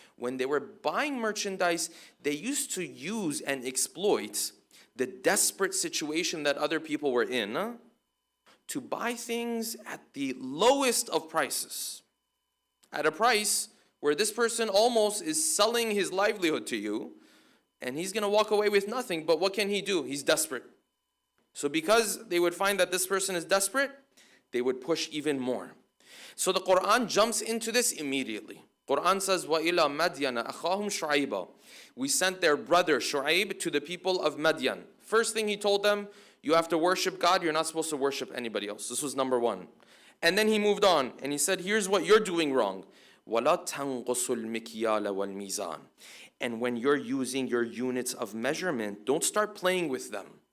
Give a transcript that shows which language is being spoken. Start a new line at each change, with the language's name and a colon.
English: When they were buying merchandise, they used to use and exploit the desperate situation that other people were in to buy things at the lowest of prices, at a price where this person almost is selling his livelihood to you, and he's going to walk away with nothing. But what can he do? He's desperate. So because they would find that this person is desperate, they would push even more. So the Quran jumps into this immediately. Quran says,
Arabic: وَإِلَى مَدْيَنَ أَخَاهُمْ شُعَيْبًا.
English: We sent their brother Shu'ayb to the people of Madyan. First thing he told them, you have to worship God, you're not supposed to worship anybody else. This was number one. And then he moved on and he said, here's what you're doing wrong.
Arabic: وَلَا تَنْقُصُ الْمِكْيَالَ وَالْمِيزَانِ.
English: And when you're using your units of measurement, don't start playing with them.